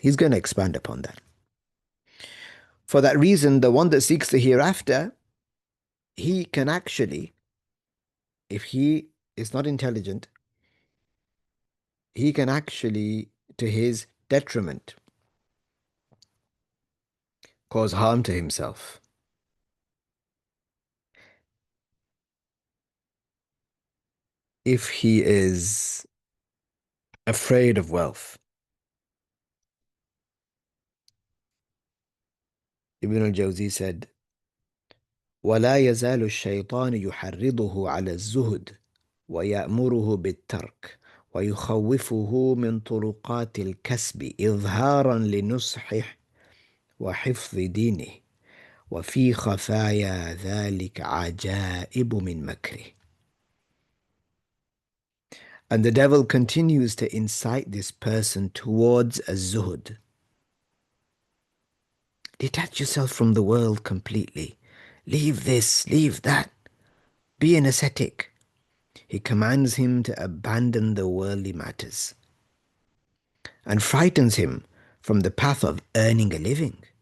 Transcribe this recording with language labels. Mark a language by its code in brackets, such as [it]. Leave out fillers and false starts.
[en] He's going to expand upon that. For that reason, the one that seeks the hereafter, he can actually, if he is not intelligent, he can actually, to his detriment, cause harm to himself. If he is afraid of wealth. Ibn al-Jawzi said, [ar] ولا يزال الشيطان يحرضه على الزهد ويأمره بالترك ويخوفه من طرقات الكسب إظهارا لنصحه وحفظ دينه وفي خفايا ذلك عجائب من مكره. [en] And the devil continues to incite this person towards a zuhud. Detach yourself from the world completely. Leave this, leave that. Be an ascetic. He commands him to abandon the worldly matters and frightens him from the path of earning a living.